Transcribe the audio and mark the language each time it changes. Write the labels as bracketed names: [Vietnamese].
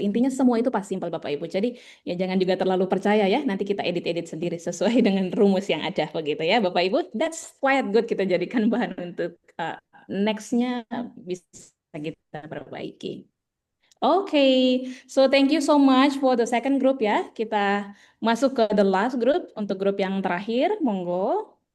[Indonesian] Intinya semua itu past simple Bapak Ibu. Jadi ya jangan juga terlalu percaya ya. Nanti kita edit-edit sendiri sesuai dengan rumus yang ada begitu ya Bapak Ibu. [English] That's quite good, [Indonesian] kita jadikan bahan untuk next-nya bisa kita perbaiki. [English] Okay, so thank you so much for the second group ya. [Indonesian] Kita masuk ke [English] the last group, [Indonesian] untuk grup yang terakhir, monggo.